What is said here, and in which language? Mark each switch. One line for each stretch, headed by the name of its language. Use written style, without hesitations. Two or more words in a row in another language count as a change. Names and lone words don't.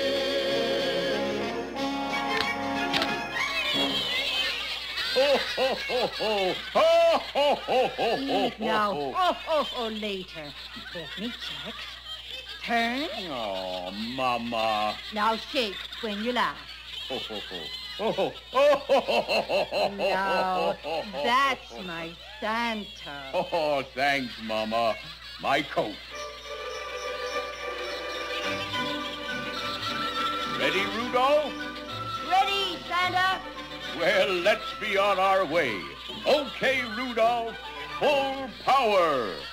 English: Ho, ho, ho, ho. Ho, ho, ho, ho, ho, Now, ho. later. Let me check. Turn. Oh, Mama. Now shake when you laugh. Ho, ho, ho. Oh, ho, ho, ho, ho, ho, ho, Now, ho, ho, that's ho. my Santa. Oh, thanks, Mama. My coat. Ready, Rudolph? Ready, Santa? Well, let's be on our way. Okay, Rudolph, full power.